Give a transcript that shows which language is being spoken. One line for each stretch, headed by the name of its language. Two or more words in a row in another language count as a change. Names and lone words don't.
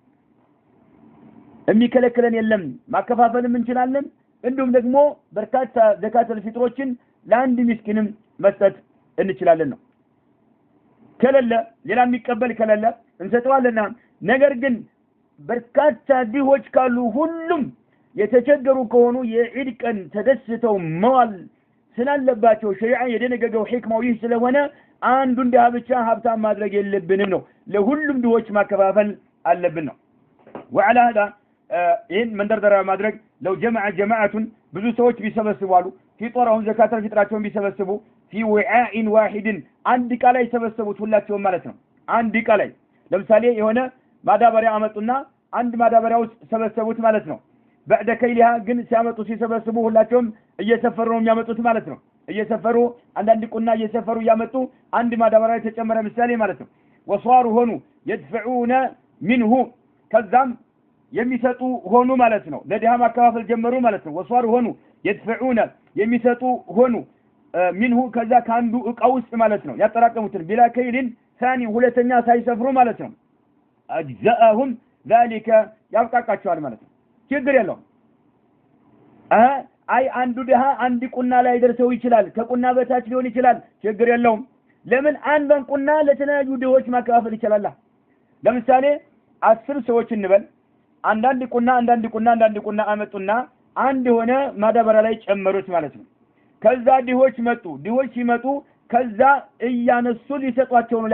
Amharic: የሚከለክለን የለም ማከፋፈል እንችላለን እንዲሁም ደግሞ በርካታ ዘካተል ፊጥሮችን ለአንድ ምስኪንም መስጠት እንችላለን ነው ከለለ ሌላ የሚቀበል ከለለ እንሰጠዋለና ነገር ግን በርካታ ድሆች ካሉ ሁሉም የተቸገሩ ከሆኑ የዒድ ቀን ተደስተው መዋል ስላለባቸው ሸሪዓ የደነገገው ሂክማው ይህ ስለሆነ አንዱን ድሃ ብቻ ሀብታም ማድረግ የለብንም ነው ለሁሉም ድሆች ማከፋፈል አለብን ነው
Arabic: وعلى هذا
Amharic: ይህን መንደርደሪያ ማድረግ
Arabic: لو جمع جماعة
Amharic: ብዙ ሰዎች ቢሰበስባሉ ፊጥራውን ዘካተል ፊጥራቸውን ቢሰበስቡ في
Arabic: وعاء واحد
Amharic: አንድ ዕቃ ላይ ሰበሰቡት ሁላቸውም ማለት ነው አንድ ዕቃ ላይ ለምሳሌ የሆነ ማዳበሪያ አመጡና አንድ ማዳበሪያ ውስጥ ሰበሰቡት ማለት ነው
Arabic: بعد كيلها
Amharic: ግን ሲያመጡ ሲሰበስቡ ሁላቸውም እየሰፈሩ ነው የሚያመጡት ማለት ነው እየሰፈሩ አንዳንድ ቁና እየሰፈሩ ያመጡ አንድ ማዳበሪያ ተጨመረ ምሳሌ ማለት ነው ወሷሩ ሆኑ
Arabic: يدفعون منه
Amharic: ከዛም የሚሰጡ ሆኑ ማለት ነው ለድሃ ማከፋፈል ጀመሩ ማለት ነው ወሷሩ ሆኑ يدفعون የሚሰጡ ሆኑ منه ከዛ ካንዱ ዕቃ ውስጥ ማለት ነው ያጠራቀሙትን
Arabic: بلا كيل ثاني
Amharic: ሁለተኛ ሳይሰፍሩ ማለት ነው
Arabic: اجزاهم ذلك
Amharic: ያብቃቃቸዋል ማለት ነው ችግር የለውም አይ አንዱ ድሃ አንድ ቁና ላይ ደርሰው ይችላል ከቁና በታች ሊሆን ይችላል ችግር የለውም ለምን አንዱን ቁና ለተለያዩ ድሆች ማከፋፈል ይችላል ለምሳሌ 10 ሰዎች እንበል አንዳንድ ቁና አመጡና አንድ ሆነ ማዳበሪያ ላይ ጨመሩት ማለት ነው ከዛ ድሆች ሲመጡ ከዛ እያነሱ ሊሰጧቸው ነው